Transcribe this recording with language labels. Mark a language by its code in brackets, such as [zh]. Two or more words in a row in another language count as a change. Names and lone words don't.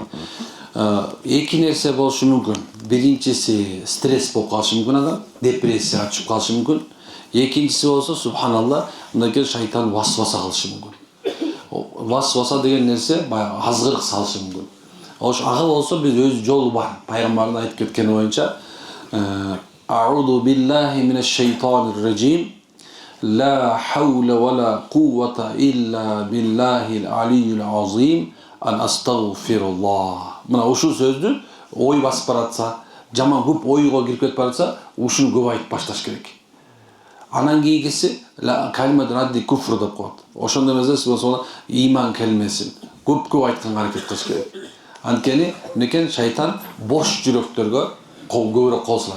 [ky] Эки нерсе болушу мүмкүн. Биринчиси стресс болуп калышы мүмкүн адам, депрессияга түшүп калышы мүмкүн. Экинчиси болсо субханалла, мындай шайтан васваса кылышы мүмкүн. Васваса деген нерсе баягы азгырык салышы мүмкүн. Ага болсо биз өз жолу бар. Пайгамбардын айтып кеткени боюнча, [ar] أعوذ بالله من الشيطان الرجيم. لا حول ولا قوة إلا بالله العلي العظيم ان أستغفر الله. [ky] Мына ушул сөздү ой басып баратса, жаман көп ойго кирип кетип баратса, ушуну көп айтып башташ керек. Анан кийинкиси [ar] كلمة رد الكفر [ky] деп коет. Ошондой эмес болсо иман келмесин көп айтканга аракет кылыш керек. Анткени некен шайтан бош жүрөктөргө көбүрөөк кол салат.